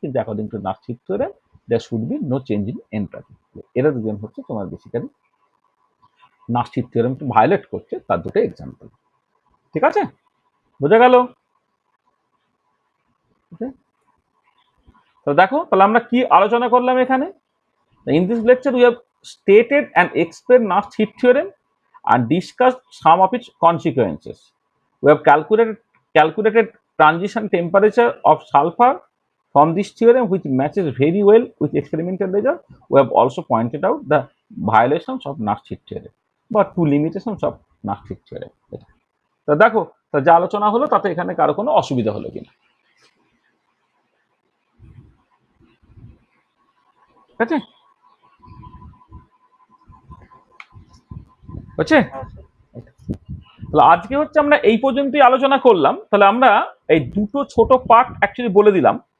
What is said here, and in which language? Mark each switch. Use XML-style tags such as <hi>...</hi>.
<en>কিন্তু according to Nernst heat theorem there should be no change in entropy.</en> <bn>এরা দুজন হচ্ছে তোমার বেসিক্যালি নাস্ট হিট থিওরেমকে ভায়োলেট করছে, তার দুটো এক্সাম্পল। ঠিক আছে, বোঝা গেল? তো দেখো তাহলে আমরা কি আলোচনা করলাম এখানে।</bn> <en>In this lecture, we have stated and explained Nast heat theorem and discussed some of its consequences. We have calculated transition temperature of sulfur from this theorem, which matches very well with experimental result. We have also pointed out the violations of Nast heat theorem, but two limitations of Nast heat theorem.</en> <bn>তো দেখো, তো যা আলোচনা হলো তাতে এখানে কারো কোনো অসুবিধা হলো কিনা? ঠিক আছে, হচ্ছে। তাহলে আজকে হচ্ছে আমরা এই পর্যন্তই আলোচনা করলাম। তাহলে আমরা এই দুটো ছোট পার্ট অ্যাকচুয়ালি বলে দিলাম।</bn>